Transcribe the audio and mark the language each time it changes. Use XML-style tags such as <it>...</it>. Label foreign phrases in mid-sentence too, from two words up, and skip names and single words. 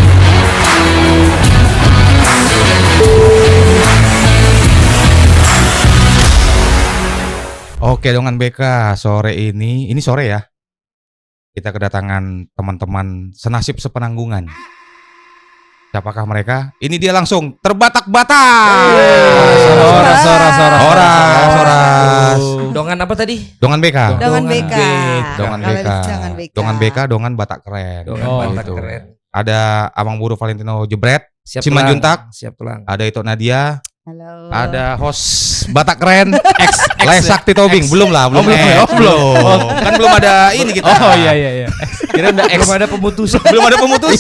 <id>Oke, dengan BK sore ini sore ya. Kita kedatangan teman-teman senasib sepenanggungan. Siapakah mereka? Ini dia langsung terbatak-batak. Soras. Dongan apa tadi? Dongan BK. Dongan BK. Dongan Kalau BK. Dongan BK. Dongan BK, Dongan Batak Keren. Dongan Batak gitu. Keren. Ada</id> <bbc>Amang Buru</bbc> <id>Valentino Jebret, Siap Simanjuntak. Siap tulang. ada Ito Nadia, Halo. ada host Batak Keren, Sakti Tobing. Belum lah, belum. Kan belum ada ini kita. Oh iya. Kira udah Belum ada pemutusan. belum ada pemutusan.</id>